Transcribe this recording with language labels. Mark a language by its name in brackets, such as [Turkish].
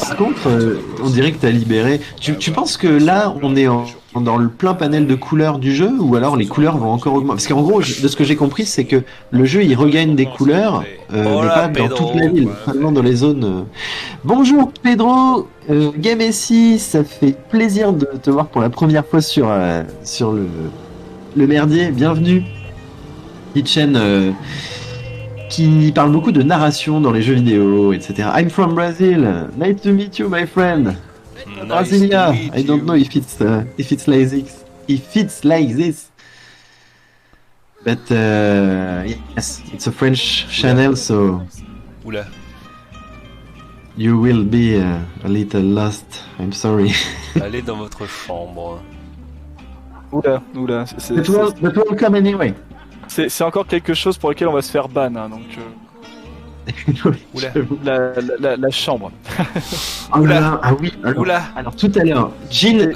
[French] par contre, on dirait que t'as libéré. Tu penses que là, on est dans le plein panel de couleurs du jeu ou alors les couleurs vont encore augmenter? Parce qu'en gros, de ce que j'ai compris, c'est que le jeu il regagne des couleurs, mais pas dans toute la ville, seulement dans les zones. Bonjour Pedro, Game SI, ça fait plaisir de te voir pour la première fois sur le merdier. Bienvenue. Petite chaîne qui parle beaucoup de narration dans les jeux vidéo, etc. [English] I'm from Brazil. Nice to meet you, my friend. Brasilia. I don't know if it's like this. If it's like this. But yes, it's a French channel, so [French] Oula. [English] you will be a little lost. I'm sorry. [French] Allez dans votre chambre. Oula, [English] But welcome anyway. [French] c'est encore quelque chose pour lequel on va se faire ban, hein, donc Oula. la chambre. Oh là là, ah oui. Oula. Alors tout à l'heure, Jill.